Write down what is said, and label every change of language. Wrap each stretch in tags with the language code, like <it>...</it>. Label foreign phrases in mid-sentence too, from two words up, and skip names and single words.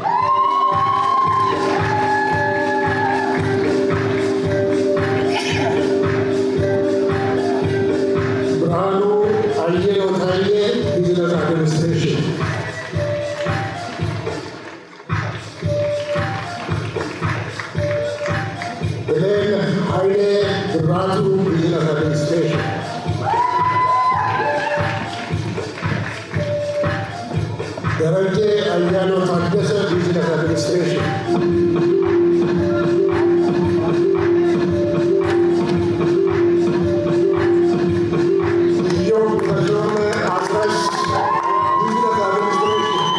<en>ብርሃኑ አየነው ታዬ Business Administration Ratu Business Administration. Daraje Ayano Taggese Business Administration. Yo Kajone Atrash Business Administration.</en>